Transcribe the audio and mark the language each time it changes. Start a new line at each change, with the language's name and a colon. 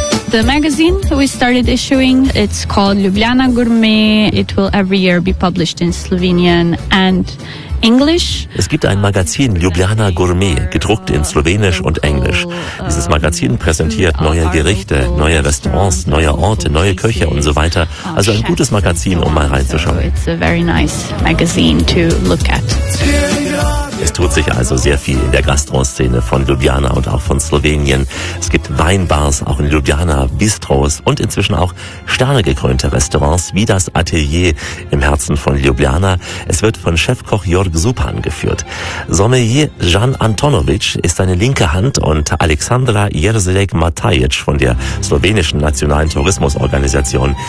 English: The magazine that we started issuing, it's called Ljubljana Gourmet. It will every year be published in Slovenian and English.
German: Es gibt ein Magazin, Ljubljana Gourmet, gedruckt in Slowenisch und Englisch. Dieses Magazin präsentiert neue Gerichte, neue Restaurants, neue Orte, neue Köche und so weiter. Also ein gutes Magazin, um mal reinzuschauen.
English: It's a very nice magazine to look at.
German: Es tut sich also sehr viel in der Gastro-Szene von Ljubljana und auch von Slowenien. Es gibt Weinbars, auch in Ljubljana, Bistros und inzwischen auch sternegekrönte Restaurants wie das Atelier im Herzen von Ljubljana. Es wird von Chefkoch Jörg Supan geführt. Sommelier Jan Antonovic ist seine linke Hand und Aleksandra Jerzelek-Matajic von der slowenischen Nationalen Tourismusorganisation.